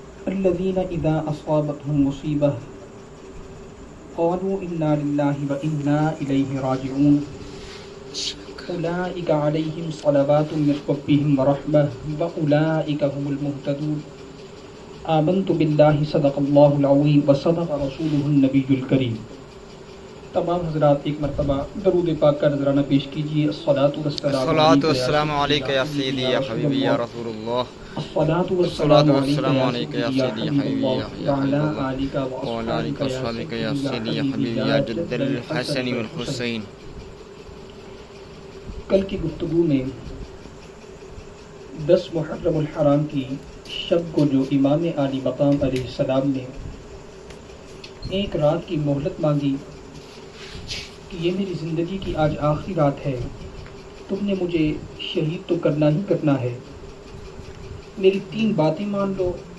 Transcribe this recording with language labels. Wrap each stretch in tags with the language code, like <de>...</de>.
<ar>الذین اذا اصابتهم مصیبہ قالوا انا للہ وانا الیہ راجعون اولئک علیہم صلوات من ربہم ورحمہ واولئک هم المہتدون آمنت باللہ صدق اللہ العظیم وصدق رسولہ النبی الکریم۔</ar> <ur>تمام حضرات ایک مرتبہ درود پاک کا نذرانہ پیش کیجیے۔</ur> <ar>الصلاۃ والسلام علیک یا سیدی یا حبیبی یا رسول اللہ، الصلاۃ والسلام علیک یا سیدی یا حبیبی یا آلک وصحبک یا سیدی یا حبیبی یا جد الحسن والحسین۔</ar> <ur>کل کی گفتگو میں 10 محرم الحرام کی شب کو جو امام عالی مقام علیہ السلام نے ایک رات کی مہلت مانگی کہ یہ میری زندگی کی آج آخری رات ہے، تم نے مجھے شہید تو کرنا ہی کرنا ہے، میری 3 باتیں مان لو،</ur>